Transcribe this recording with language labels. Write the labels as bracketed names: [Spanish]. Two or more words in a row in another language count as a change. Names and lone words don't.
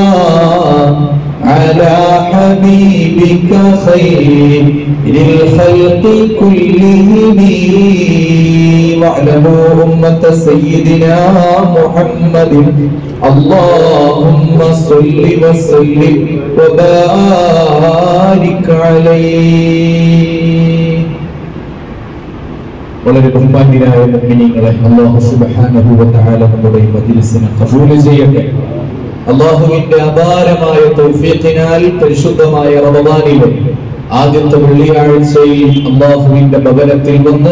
[Arabic] على حبيبك خير الخلق كلهم واعلموا أمة سيدنا محمد اللهم صل وسلم وبارك عليه [Malayalam] വളരെ ബഹുമാന്യരായ മുഅ്മിനീങ്ങളെ [Arabic] الله سبحانه و [Malayalam] തആല നമ്മുടെ മജ്ലിസിനെ ഖബൂൽ ചെയ്യട്ടെ അല്ലാഹുവിന്റെ അപാരമായ തൗഫീഖിനാൽ പരിശുദ്ധമായ റമദാനിലെ ആദ്യത്തെ വെള്ളിയാഴ്ചയിൽ അല്ലാഹുവിന്റെ ഭവനത്തിൽ വന്ന്